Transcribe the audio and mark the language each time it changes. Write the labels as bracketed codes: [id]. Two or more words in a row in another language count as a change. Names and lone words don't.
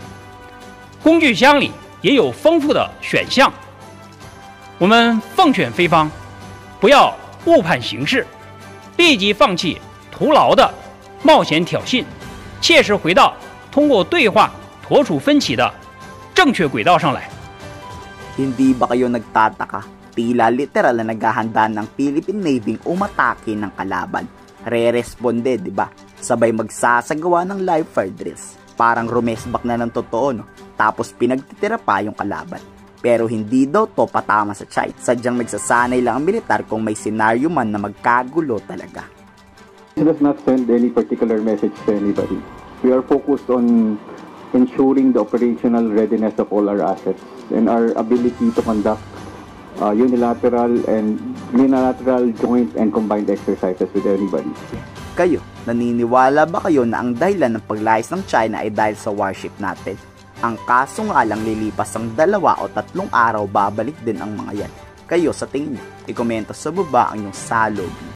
[zh] 工具箱里也有丰富的选项，我们奉劝菲方不要误判形势，立即放弃徒劳的冒险挑衅，切实回到通过对话妥处分歧的正确轨道上来。 [tl] Hindi ba kayo nagtataka? Tila literal na naghahanda ng Philippine Navy umatake ng kalaban. Re-responde, di ba? Sabay magsasagawa ng [en] live fire drills. [tl] Parang rumesbak na ng totoo, no? Tapos pinagtitira pa yung kalaban. Pero hindi daw to patama sa China. Sadyang nagsasanay lang ang militar kung may senaryo man na magkagulo talaga. [en] It does not send any particular message to anybody. We are focused on ensuring the operational readiness of all our assets and our ability to conduct unilateral, joint, and combined exercises with anybody. [tl] Kayo, naniniwala ba kayo na ang dahilan ng paglayas ng China ay dahil sa warship natin? Ang kaso nga lang lilipas ang 2 o 3 araw babalik din ang mga yan. Kayo sa tingin niyo, ikomento sa baba ang inyong salog.